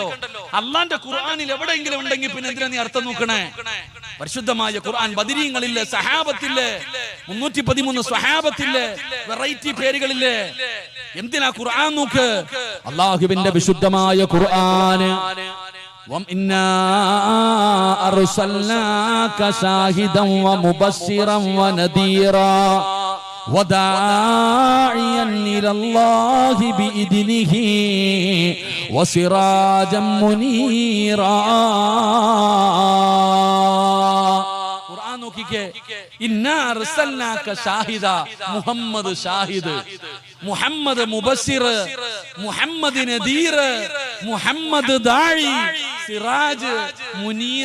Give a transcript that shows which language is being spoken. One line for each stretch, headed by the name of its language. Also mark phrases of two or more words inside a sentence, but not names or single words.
Malayalam: അള്ളാന്റെ ഖുർആനിൽ എവിടെയെങ്കിലും ഉണ്ടെങ്കിൽ പിന്നെ എന്തിനാ നീ അർത്ഥം നോക്കണേ? പരിശുദ്ധമായ ഖുർആൻ ബദരീങ്ങളില്ലേ, സഹാബത്തില്ലേ, 313 സഹാബത്തില്ലേ, വെറൈറ്റി പേരുകളില്ലേ. എന്തിനാ ഖുർആൻ നോക്ക്? അള്ളാഹുവിന്റെ വിശുദ്ധമായ ഖുർആന്
Arabic: وَإِنَّا أَرْسَلْنَاكَ شَاهِدًا وَمُبَشِّرًا وَنَذِيرًا وَدَاعِيًا إِلَى اللَّهِ بِإِذْنِهِ وَسِرَاجًا مُنِيرًا. إنا أرسلناك شاهدا.
Malayalam: മുഹമ്മദ് ഷാഹിദ്, മുഹമ്മദ് മുബസ്സിർ, മുഹമ്മദ് നദീർ, മുഹമ്മദ് ദാഇ, സിറാജ്, മുനീർ.